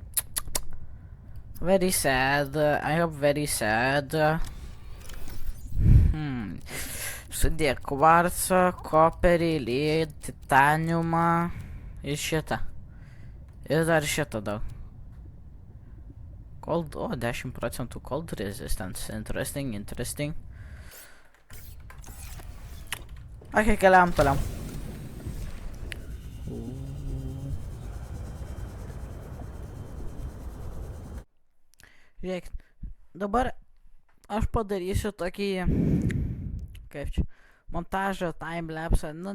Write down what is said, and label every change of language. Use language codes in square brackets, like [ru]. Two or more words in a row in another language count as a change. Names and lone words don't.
[en] Very sad. I hope very sad. [lt] Sudėk kvarcą, koperį, lead, titaniumą ir šitą. Ir dar šitą daug. [en] Cold, 10% cold resistance. Interesting. [lt] Ok, keliam toliau. Žiūrėk, dabar aš padarysiu tokį, kaip čia, montažą, timelapsą, nu